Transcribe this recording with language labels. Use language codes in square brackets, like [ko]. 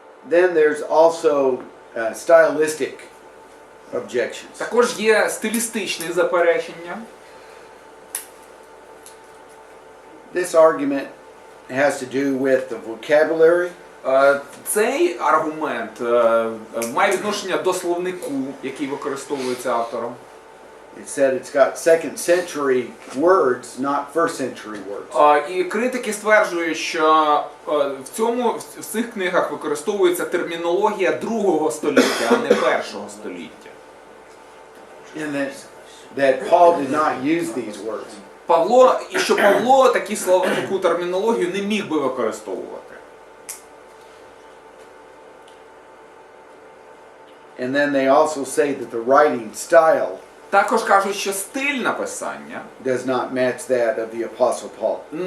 [en] Then there's also stylistic objections. [uk] Також є стилістичні заперечення. [en] This argument has to do with the vocabulary. [uk] Цей аргумент має відношення до словнику, який використовується автором. [en] It said it's got second century words, not first century words. [uk] І критики стверджують, що в цих книгах використовується термінологія 2 століття, а не 1 століття. [en] And that Paul did not use these words. [uk] І що Павло таку термінологію не міг би використовувати. [en] And then they also say that the writing style [uk] Також кажуть, що стиль написання [en] does not match that of the Apostle Paul.